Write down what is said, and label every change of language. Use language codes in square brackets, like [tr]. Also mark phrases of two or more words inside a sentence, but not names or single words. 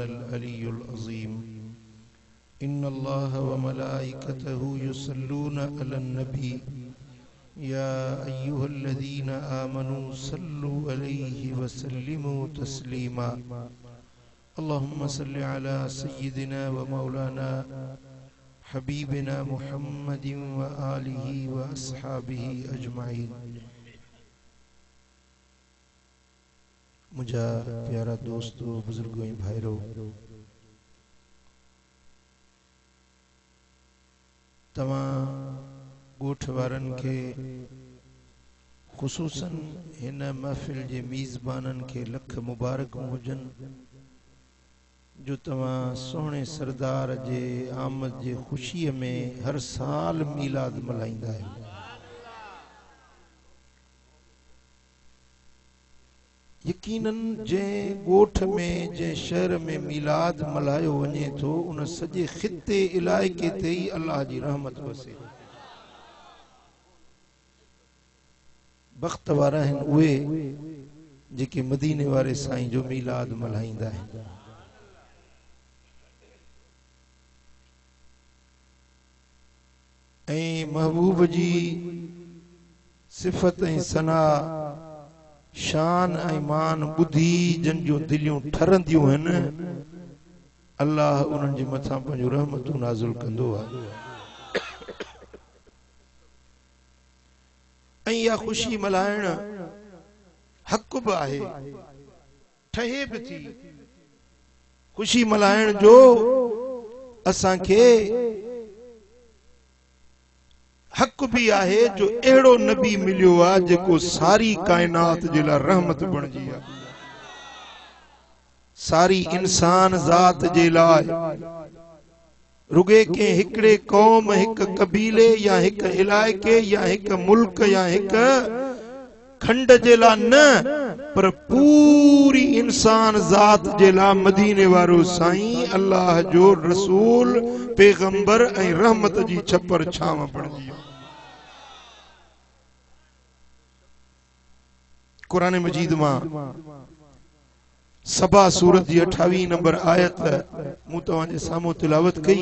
[ar] العلي العظيم إن الله وملائكته يصلون على النبي يا أيها الذين آمنوا صلوا عليه وسلموا تسليما اللهم صل على سيدنا ومولانا حبيبنا محمد وآله وأصحابه أجمعين [sd] मुझा प्यारा दोस्तों बुजुर्गों भाइयों तमा गोठ वारन के खुसूसन हिन महफिल जे मीज़बानन के लख मुबारक हुजन जो तवा सोहणे सरदार जे आमद जे खुशी में हर साल मीलाद मल्हाईंदा है। यकीनन जे गोठ में जे शहर में मीलाद मल्हायो वने तो उन सजे खिते इलाइके ते ही अल्लाह जी रहमत वसे। बख्त वारा हैं उहे जेके मदीने वारे साईं जो मीलाद मल्हाईंदा है। महबूब जी सिफत सना शान ईमान बुद्धि जन जो दिलियों ठरंदियों हैं अल्लाह उन्हनि जे मथां पंहिंजो रहमतूं नाज़िल कंदो आहे। या खुशी मल्हाइण हक़ बि आहे ठहे बि थी। खुशी मल्हाइण जो असांखे हक भी आहे जो एड़ो नबी मिलियो आ जेको सारी कायनात जे ला रहमत बणजी आ। सारी इंसान जात जे लाइ रुगे के हिकड़े कौम हिक कबीले या हिक इलाइके या हिक मुल्क या हिक खंड जे ला न पर पूरी इंसान जात जे ला मदीने वारो साईं अल्लाह जो रसूल पैगंबर ऐं रहमत जी छपर छाव बणजी आ। कुरान मजीद मां सबा सूरत जी 28 नंबर आयत मूं तव्हां जे साम्हूं तिलावत कई।